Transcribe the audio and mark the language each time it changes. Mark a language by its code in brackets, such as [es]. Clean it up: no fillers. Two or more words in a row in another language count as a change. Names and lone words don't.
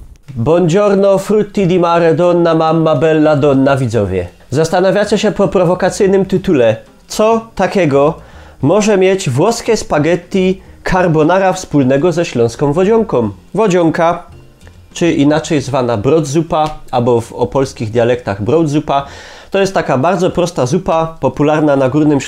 [it] Buongiorno frutti di mare donna mamma bella donna widzowie. [pl] Zastanawiacie się po prowokacyjnym tytule, co takiego może mieć włoskie spaghetti carbonara wspólnego ze śląską wodzionką. Wodzionka, czy inaczej zwana brodzupa, albo w opolskich dialektach brodzupa, to jest taka bardzo prosta zupa, popularna na Górnym